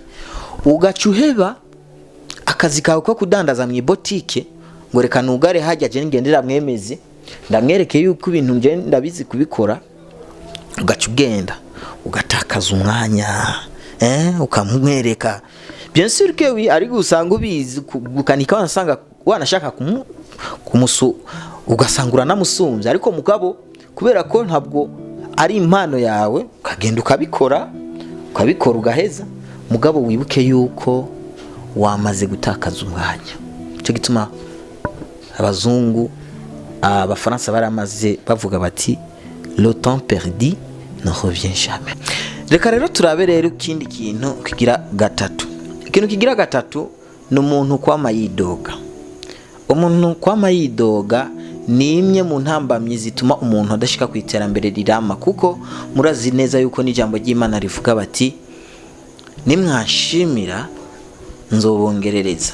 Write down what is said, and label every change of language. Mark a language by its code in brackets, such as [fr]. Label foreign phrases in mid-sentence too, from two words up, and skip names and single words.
[rn] Ugacuheba akazi kawe ko kudandaza mu boutique, ngo reka nugare hajya je ngendera mwemeze ndamwereke yuko ibintu nje ndabizi kubikora, ugaca ugenda ugatakaza umwanya ukamwereka. [fr] Bien sûr que oui, [rn] ari gusanga ubizi gukanika, wanasanga wanashaka ugasangura namusumbye, ariko mugabo kubera ko ntabwo ari impano yawe, ukagenda ukabikora ugaheza, mugabo wibuke yuko wamaze gutakaza umwanya. Cyo gituma abazungu abafaransa baramaze bavuga bati [fr] le temps perdu ne revient jamais. [rn] Reka rero turabe rero ikindi kintu kigira gatatu. Ikintu kigira gatatu ni umuntu kwama yidoga. Umuntu kwama yidoga ni imwe mu ntambamyi zituma umuntu adashika ku iterambere rirama, kuko murazi neza yuko n'ijambo ry'Imana rivuga bati nimwashimira nzobongerereza.